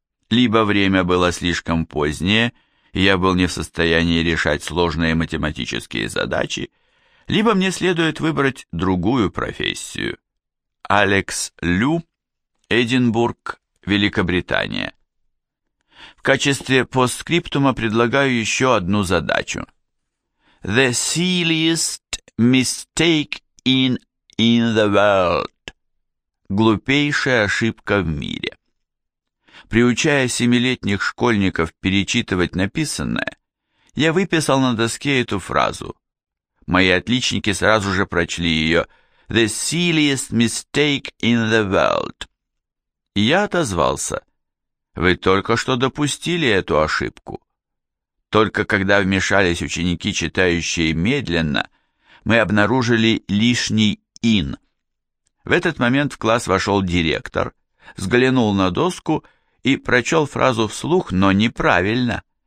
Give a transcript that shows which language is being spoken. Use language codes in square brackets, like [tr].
[ru] Либо время было слишком позднее, и я был не в состоянии решать сложные математические задачи, либо мне следует выбрать другую профессию. Алекс Лю, Эдинбург, Великобритания. В качестве постскриптума предлагаю еще одну задачу. [en] The silliest mistake in the world. [ru] Глупейшая ошибка в мире. Приучая 7-летних школьников перечитывать написанное, я выписал на доске эту фразу. Мои отличники сразу же прочли ее. [en] The silliest mistake in the world. [ru] Я отозвался. Вы только что допустили эту ошибку. Только когда вмешались ученики, читающие медленно, мы обнаружили лишний in. В этот момент в класс вошел директор, взглянул на доску и прочел фразу вслух, но неправильно.